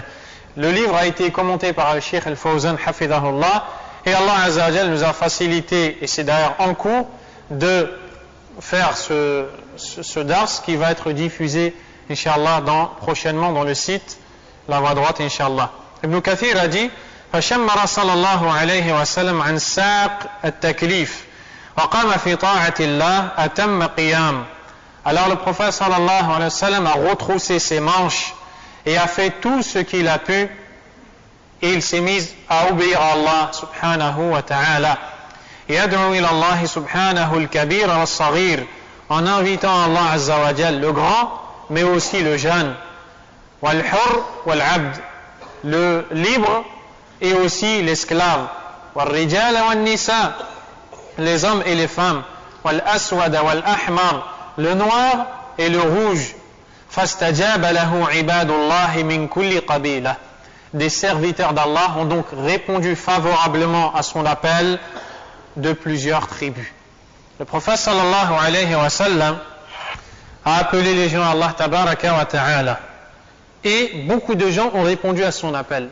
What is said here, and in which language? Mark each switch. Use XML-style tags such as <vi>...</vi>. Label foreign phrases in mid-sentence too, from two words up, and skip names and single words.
<fr>Le livre a été commenté par le Cheikh Al-Fawzan hafidahullah, et Allah</fr> <ar>عز وجل</ar> <fr>nous a facilité, et c'est d'ailleurs en cours, de faire ce dars qui va être diffusé Inch'Allah prochainement dans le site La Voie Droite Inch'Allah. Ibn Kathir a dit</fr> <ar>فشمر صلى الله عليه وسلم عن ساق التكليف وقام في طاعة الله أتم قيام.</ar> <fr>Alors le prophète</fr> <ar>صلى الله عليه وسلم</ar> <fr>a retroussé ses manches et a fait tout ce qu'il a pu, et il s'est mis à obéir à Allah</fr> <ar>سبحانه وتعالى. يدعو إلى الله سبحانه الكبير والصغير,</ar> <fr>en invitant Allah</fr> <ar>عز وجل,</ar> <fr>le grand mais aussi le jeune,</fr> <ar>والحر والعبد,</ar> <fr>le libre et aussi l'esclave,</fr> <ar>والرجال والنساء,</ar> <fr>les hommes et les femmes,</fr> <ar>والأسود والأحمر,</ar> <fr>le noir et le rouge.</fr> <ar>فاستجاب له عباد الله من كل قبيلة.</ar> <fr>Des serviteurs d'Allah ont donc répondu favorablement à son appel de plusieurs tribus. Le prophète</fr> <ar>صلى الله عليه وسلم</ar> <fr>a appelé les gens à Allah</fr> <ar>تبارك وتعالى,</ar> <fr>et beaucoup de gens ont répondu à son appel.</fr>